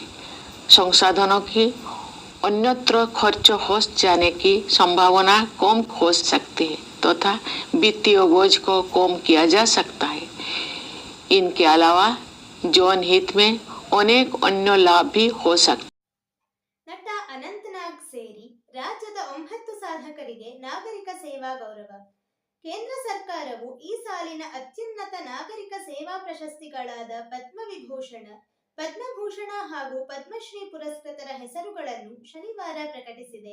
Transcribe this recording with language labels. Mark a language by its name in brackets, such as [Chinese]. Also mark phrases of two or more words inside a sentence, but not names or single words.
[Hindi] संसाधनों की अन्यत्र खर्च हो जाने की संभावना कम हो सकती है तथा वित्तीय बोझ को कम किया जा सकता है। इनके अलावा जन हित में अनेक अन्य लाभ भी हो सकते। [Kannada] ನಟ ಅನಂತನಾಗ್ ಸೇರಿ ರಾಜ್ಯದ 9 ಸಾಧಕರಿಗೆ ನಾಗರಿಕ ಸೇವಾ ಗೌರವ. ಕೇಂದ್ರ ಸರ್ಕಾರವು ಈ ಸಾಲಿನ ಅತ್ಯುನ್ನತ ನಾಗರಿಕ ಸೇವಾ ಪ್ರಶಸ್ತಿಗಳಾದ ಪದ್ಮವಿಭೂಷಣ, ಪದ್ಮಭೂಷಣ ಹಾಗೂ ಪದ್ಮಶ್ರೀ ಪುರಸ್ಕೃತರ ಹೆಸರುಗಳನ್ನು ಶನಿವಾರ ಪ್ರಕಟಿಸಿದೆ.